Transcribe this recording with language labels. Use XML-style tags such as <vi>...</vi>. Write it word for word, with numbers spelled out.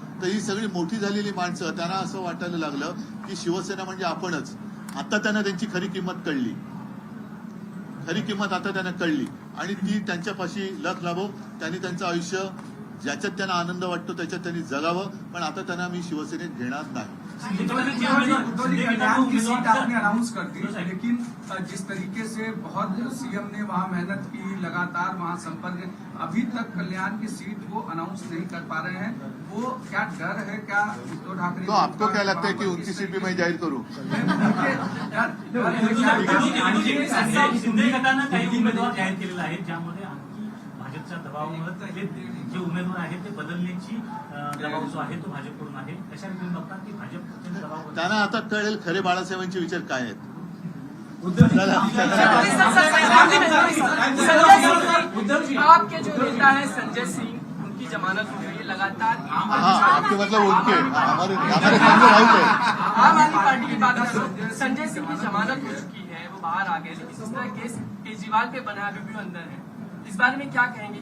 <mr>तर ही सगळी मोठी झालेली माणसं त्यांना असं वाटायला लागलं की शिवसेना म्हणजे आपणच. आता त्यांना त्यांची खरी किंमत कळली, खरी किंमत आता त्यांना कळली आणि ती त्यांच्यापाशी लख लाभो. त्यांनी त्यांचं आयुष्य ज्याच्यात त्यांना आनंद वाटतो त्याच्यात त्यांनी जगावं, पण आता त्यांना मी शिवसेनेत घेणार नाही.</mr> <hi>उद्धव जी कल्याण की सीट आपने अनाउंस कर दी, उद्धव साहब, लेकिन अ, जिस तरीके से बहुत सीएम ने वहाँ मेहनत की, लगातार वहाँ संपर्क, अभी तक कल्याण की सीट वो अनाउंस नहीं कर पा रहे हैं. वो क्या डर है क्या उद्धव ठाकरे तो आपको क्या लगता है की उनकी सीट भी मैं जाहीर करू?</hi> <mr>आणि- आणि जे जाहिर शिंदे- शिंदे गटानं काही उमेदवार जाहीर केलेला आहे, ज्यामध्ये आणखी भाजपच्या दबावामुळे हे जे उमेदवार आहेत ते बदलण्याची अं, दबाव जो आहे तो भाजपकडून आहे. अशा रीतीने बघतात की भाजप अत्यंत दबाव त्यांना आता कळेल खरे बाळासाहेबांचे विचार काय आहेत.</mr> <hi>उद्धवजी, आपके जो नेता है संजय सिंह, उनकी जमानत हो गई है लगातार. आम हाँ, आपके मतलब उनके हमारे हमारे संजय राउत है. आम आदमी पार्टी की बात करो, संजय सिंह की जमानत हो चुकी है, वो बाहर आ गए, लेकिन जिस तरह केस केजरीवाल पे बना है अभी भी वो अंदर है. इस बारे में क्या कहेंगे?</hi>